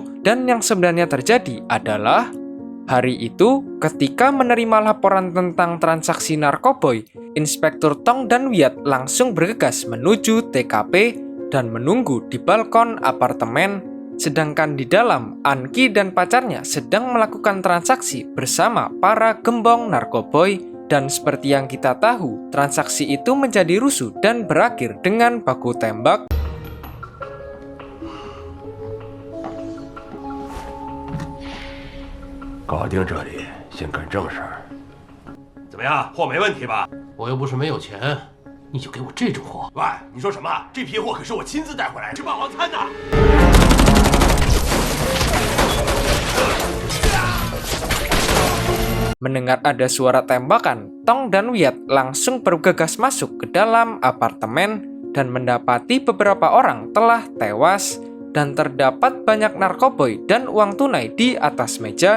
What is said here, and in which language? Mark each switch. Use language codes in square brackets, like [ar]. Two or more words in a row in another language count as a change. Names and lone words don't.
[id] Dan yang sebenarnya terjadi adalah hari itu ketika menerima laporan tentang transaksi narkoboy, Inspektur Tong dan Wyatt langsung bergegas menuju TKP dan menunggu di balkon apartemen. Sedangkan di dalam, Anki dan pacarnya sedang melakukan transaksi bersama para gembong narkoboy. Dan seperti yang kita tahu, transaksi itu menjadi rusuh dan berakhir dengan baku tembak. [zh] 搞定这里，先干正事儿。怎么样，货没问题吧？我又不是没有钱，你就给我这种货？喂，你说什么？这批货可是我亲自带回来，吃霸王餐的。 [id] Mendengar ada suara tembakan, Tong dan Wyatt langsung bergegas masuk ke dalam apartemen dan mendapati beberapa orang telah tewas dan terdapat banyak narkoboy dan uang tunai di atas meja.